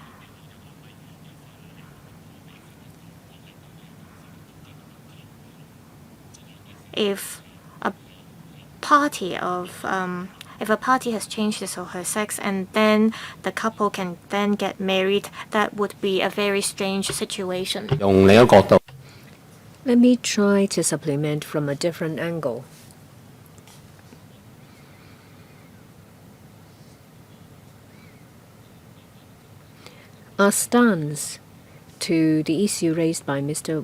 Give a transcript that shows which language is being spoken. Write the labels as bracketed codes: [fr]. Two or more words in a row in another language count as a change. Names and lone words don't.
[en] If a party has changed his or her sex and then the couple can then get married, that would be a very strange situation. [yue] 用另一個角度， [en] Let me try to supplement from a different angle. Our stance to the issue raised by Mr.